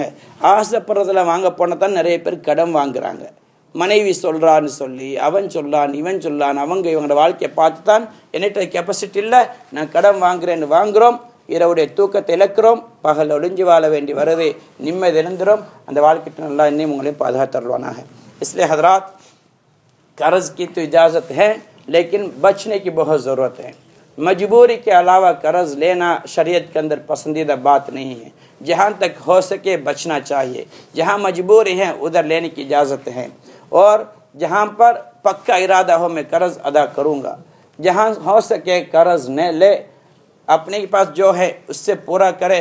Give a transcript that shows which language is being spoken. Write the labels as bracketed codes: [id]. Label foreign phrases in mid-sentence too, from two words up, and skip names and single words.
[ta] ஆசைப்படுறதெல்லாம் வாங்க போனால் தான் நிறைய பேர் கடன் வாங்குறாங்க. மனைவி சொல்கிறான்னு சொல்லி அவன் சொல்லான் இவன் சொல்லான், அவங்க இவங்களோட வாழ்க்கையை பார்த்து தான் என்னிட்ட கெப்பாசிட்டி இல்லை நான் கடன் வாங்குறேன்னு வாங்குகிறோம். இரவுடைய தூக்கத்தை இழக்கிறோம், பகல் ஒளிஞ்சு வாழ வேண்டி வருது, நிம்மதி இழந்துரும். அந்த வாழ்க்கை நல்லா இன்னும் உங்களையும் பாதுகாத்தருவானாக. [hi] इसलिए हजरात कर्ज की तो इजाज़त है लेकिन बचने की बहुत ज़रूरत है. मजबूरी के अलावा कर्ज लेना शरीयत के अंदर पसंदीदा बात नहीं है. जहाँ तक हो सके बचना चाहिए. जहाँ मजबूरी है उधर लेने की इजाज़त है, और जहाँ पर पक्का इरादा हो मैं कर्ज अदा करूँगा, जहाँ हो सके कर्ज न ले, अपने के पास जो है उससे पूरा करे.